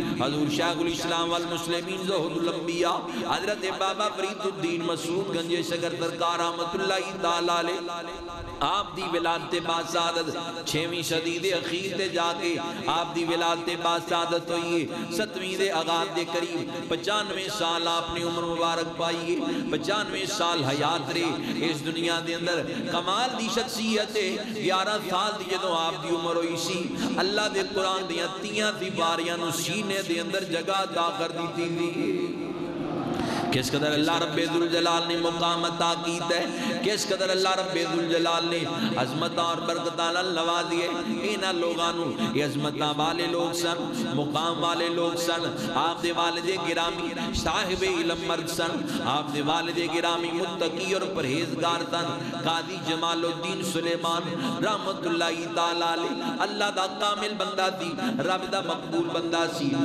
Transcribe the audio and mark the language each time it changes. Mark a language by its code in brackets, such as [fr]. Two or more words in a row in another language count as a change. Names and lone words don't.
[pa] حضور شیخ الاسلام والمسلمین زہد الانبیاء حضرت بابا فرید الدین مسعود گنج شکر سرکار رحمت اللہ تعالی علیہ, آپ دی ولادت باسعادت 6ویں صدی دے اخیر تے جا کے آپ دی ولادت باسعادت ہوئی ہے. 7ویں دے آغاز دے قریب 95 سال آپ نے عمر مبارک پائی ہے, 95 سال حیات رہے اس دنیا دے اندر. کمال دی شخصیت ہے 11 سال دی جدوں آپ دی عمر ہوئی سی, اللہ دے قرآن دیاں 30 باریاں نو سینے دے اندر جگہ عطا کر دیتی تھی. کس قدر اللہ رب ذوالجلال نے مقام عطا کیتا ہے, کس قدر اللہ رب ذوالجلال نے عظمت اور برکتاں نوازی ہے. انہاں لوگاں نو یہ عظمتاں والے لوگ سن, مقام والے لوگ سن. آپ دے والد گرامی صاحب علم مرد سن, آپ دے والد گرامی متقی اور پرہیزگار سن. قاضی جمال الدین سلیمان رحمت اللہ تعالی علیہ اللہ دا کامل بندہ سی, رب دا مقبول بندہ سی.